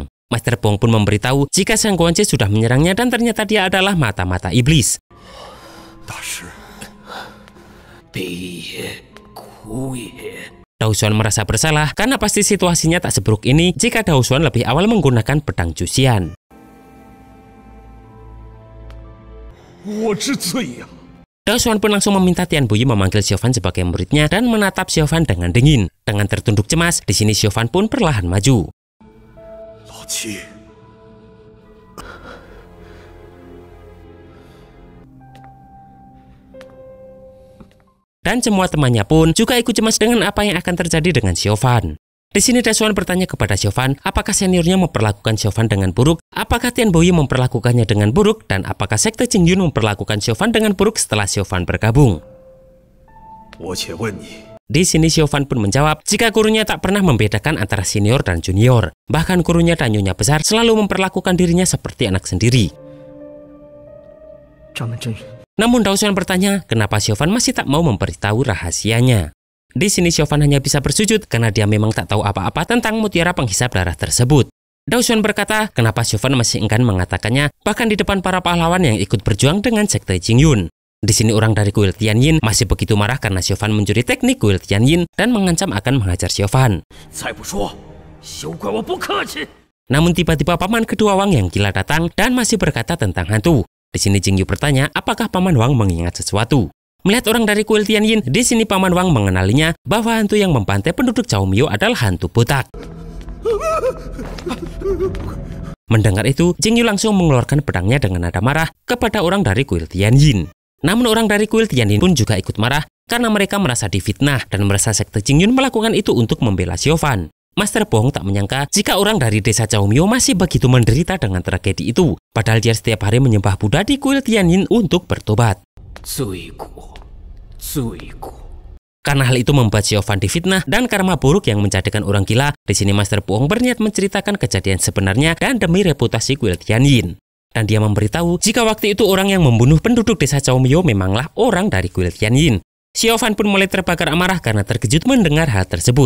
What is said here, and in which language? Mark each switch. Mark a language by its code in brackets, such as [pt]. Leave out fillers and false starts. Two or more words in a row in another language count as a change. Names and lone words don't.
[id] Master Pong pun memberitahu jika Sang Guanzhe sudah menyerangnya dan ternyata dia adalah mata-mata iblis. Dao Xuan merasa bersalah karena pasti situasinya tak seburuk ini jika Dao Xuan lebih awal menggunakan pedang Juxian. [zh] 我之罪呀！ [id] Dao Xuan pun langsung meminta Tian Buyi memanggil Xiaofan sebagai muridnya dan menatap Xiaofan dengan dingin. Dengan tertunduk cemas, di sini Xiaofan pun perlahan maju. [zh] 老七， [id] Dan semua temannya pun juga ikut cemas dengan apa yang akan terjadi dengan Xiaofan. Di sini Dao Xuan bertanya kepada Xiaofan, apakah seniornya memperlakukan Xiaofan dengan buruk, apakah Tian Buyi memperlakukannya dengan buruk, dan apakah sekte Qingyun memperlakukan Xiaofan dengan buruk setelah Xiaofan bergabung. [zh] 我且问你， [id] Di sini Xiaofan pun menjawab, jika gurunya tak pernah membedakan antara senior dan junior. Bahkan gurunya dan nyonya besar selalu memperlakukan dirinya seperti anak sendiri. [zh] 掌门真人， [id] Namun Dao Xuan bertanya, kenapa Xiaofan masih tak mau memberitahu rahasianya. Di sini Xiaofan hanya bisa bersujud karena dia memang tak tahu apa-apa tentang mutiara penghisap darah tersebut. Dao Xuan berkata, kenapa Xiaofan masih enggan mengatakannya, bahkan di depan para pahlawan yang ikut berjuang dengan sekte Qingyun. Di sini orang dari kuil Tianyin masih begitu marah karena Xiaofan mencuri teknik kuil Tianyin dan mengancam akan menghajar Xiaofan. [zh] 再不说，休怪我不客气。 [id] Namun tiba-tiba paman kedua Wang yang gila datang dan masih berkata tentang hantu. Di sini Jingyu bertanya, apakah paman Wang mengingat sesuatu? Melihat orang dari kuil Tianyin, di sini paman Wang mengenalinya bahwa hantu yang membantai penduduk Chaomio adalah hantu botak. Mendengar itu, Jingyu langsung mengeluarkan pedangnya dengan nada marah kepada orang dari kuil Tianyin. Namun orang dari kuil Tianyin pun juga ikut marah karena mereka merasa difitnah dan merasa sekte Qingyun melakukan itu untuk membela Xiaofan. Master Bohong tak menyangka jika orang dari desa Chaomio masih begitu menderita dengan tragedi itu, padahal dia setiap hari menyembah Buddha di kuil Tianyin untuk bertobat. [zh] 罪过，罪过。 [id] Karena hal itu membuat Xiaofan difitnah dan karma buruk yang menjadikan orang gila. Di sini Master Bohong berniat menceritakan kejadian sebenarnya dan demi reputasi kuil Tianyin. Dan dia memberitahu jika waktu itu orang yang membunuh penduduk desa Chaomio memanglah orang dari kuil Tianyin. Xiaofan pun mulai terbakar amarah karena terkejut mendengar hal tersebut.